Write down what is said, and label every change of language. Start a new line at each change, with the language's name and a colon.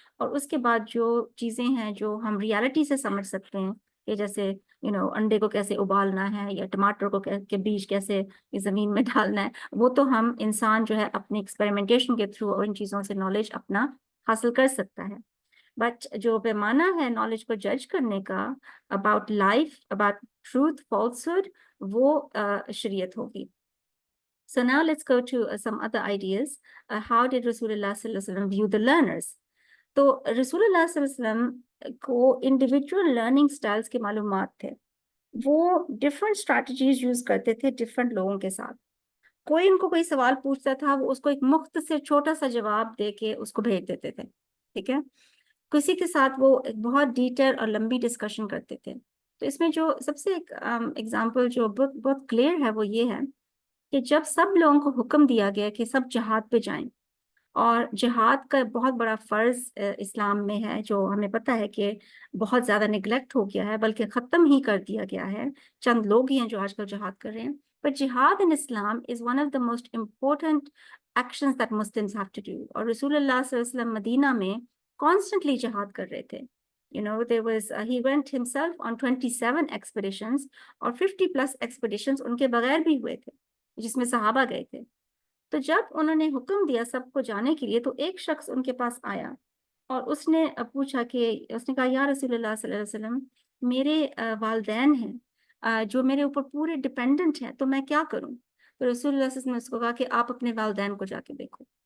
Urdu: اور اس کے بعد جو چیزیں ہیں جو ہم ریالٹی سے سمجھ سکتے ہیں کہ جیسے انڈے کو کیسے ابالنا ہے یا ٹماٹر کو کے بیج کیسے زمین میں ڈالنا ہے, وہ تو ہم انسان جو ہے اپنی ایکسپیریمنٹیشن کے تھرو اور ان چیزوں سے نالج اپنا حاصل کر سکتا ہے. بٹ جو پیمانہ ہے نالج کو جج کرنے کا
English: about life, about truth, falsehood,
Urdu: وہ شریعت ہوگی.
English: So now let's go to some other ideas. How did Rasulullah sallallahu alaihi wasallam view the learners?
Urdu: تو رسول اللہ صلی اللہ علیہ وسلم کو انڈیویجول لرننگ سٹائلز کے معلومات تھے. وہ ڈفرینٹ اسٹریٹجیز یوز کرتے تھے ڈفرینٹ لوگوں کے ساتھ. کوئی ان کو کوئی سوال پوچھتا تھا, وہ اس کو ایک مختصر چھوٹا سا جواب دے کے اس کو بھیج دیتے تھے. ٹھیک ہے, کسی کے ساتھ وہ ایک بہت ڈیٹیل اور لمبی ڈسکشن کرتے تھے. تو اس میں جو سب سے ایک ایگزامپل جو بہت کلیئر ہے وہ یہ ہے کہ جب سب لوگوں کو حکم دیا گیا کہ سب جہاد پہ جائیں, اور جہاد کا بہت بڑا فرض اسلام میں ہے جو ہمیں پتہ ہے کہ بہت زیادہ نگلیکٹ ہو گیا ہے, بلکہ ختم ہی کر دیا گیا ہے, چند لوگ ہی ہیں جو آج کل جہاد کر رہے ہیں.
English: But jihad in Islam is one of the most important actions that Muslims have to do.
Urdu: اور رسول اللہ صلی اللہ علیہ وسلم مدینہ میں constantly جہاد کر رہے تھے.
English: There was he went himself on 27 expeditions
Urdu: اور 50+ expeditions ان کے بغیر بھی ہوئے تھے جس میں صحابہ گئے تھے. تو جب انہوں نے حکم دیا سب کو جانے کے لیے تو ایک شخص ان کے پاس آیا اور اس نے پوچھا کہ اس نے کہا یا رسول اللہ صلی اللہ علیہ وسلم, میرے والدین ہیں جو میرے اوپر پورے ڈپینڈنٹ ہیں, تو میں کیا کروں؟ تو رسول اللہ صلی اللہ علیہ وسلم نے اس کو کہا کہ آپ اپنے والدین کو جا کے دیکھو.